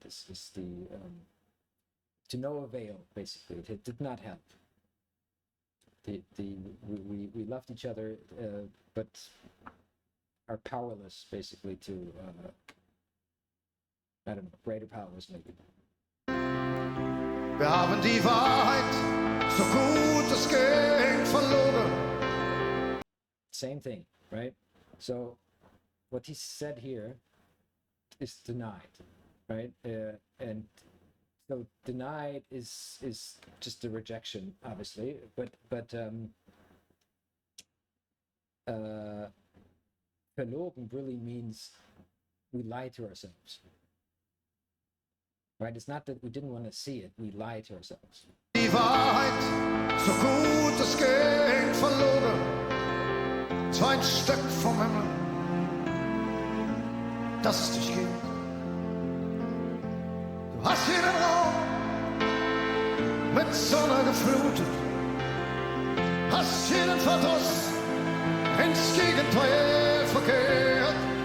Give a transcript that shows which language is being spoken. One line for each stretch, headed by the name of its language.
English: This is the to no avail, basically. It did not help. We loved each other, but are powerless, basically, to I don't know, greater powers maybe.
German: Wir haben die Wahrheit so gut es geht verloren.
English: Same thing, right? So what he said here is denied, right? And so denied is just a rejection, obviously, but verlogen really means we lie to ourselves, right? It's not that we didn't want to see it; we lie to ourselves.
German: Die Wahrheit so gut es geht verloren. So ein Stück vom Himmel, das es dich gibt. Du hast jeden Raum mit Sonne geflutet, hast jeden Verdruss ins Gegenteil verkehrt.